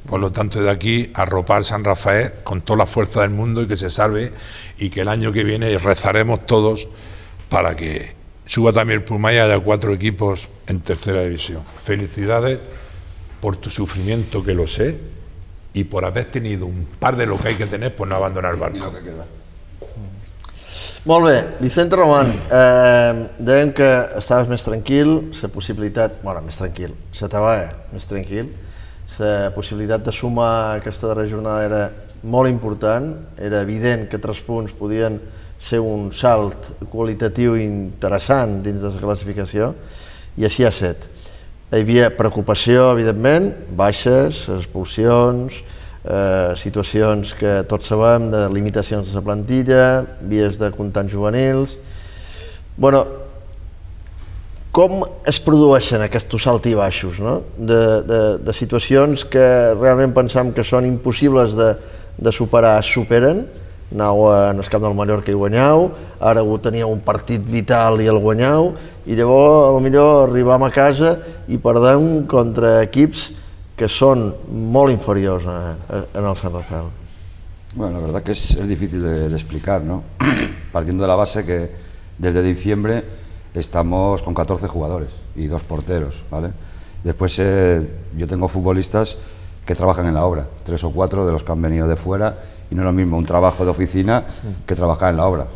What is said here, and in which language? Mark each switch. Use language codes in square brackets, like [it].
[es] Por lo tanto, de aquí, arropar San Rafael con toda la fuerza del mundo y que se salve, y que el año que viene rezaremos todos para que suba también el Pumay y haya cuatro equipos en tercera división. Felicidades por tu sufrimiento, que lo sé, y por haber tenido un par de lo que hay que tener por no abandonar el barco. [ca] Molt bé, Vicente Román, dèiem que estaves més tranquil, la possibilitat, bueno, més tranquil, se te va, més tranquil, la possibilitat de sumar aquesta darrera jornada era molt important, era evident que tres punts podien ser un salt qualitatiu interessant dins de la classificació, i així ha set. Hi havia preocupació, evidentment, baixes, expulsions, situacions que tots sabem, de limitacions de la plantilla, vies de comptants juvenils. Bueno, com es produeixen aquests salts i baixos, no? De situacions que realment pensam que són impossibles de superar, superen. Anau en el camp del Mallorca i guanyau, ara ho teníeu un partit vital i el guanyau, i llavors potser arribam a casa i perdem contra equips que són molt inferiors en el Sant Rafel. [es] Bueno, la verdad que es difícil d'explicar, ¿no? Partiendo de la base que desde diciembre estamos con 14 jugadores y dos porteros, ¿vale? Después yo tengo futbolistas que trabajan en la obra, tres o cuatro de los que han venido de fuera, y no es lo mismo un trabajo de oficina que trabajar en la obra.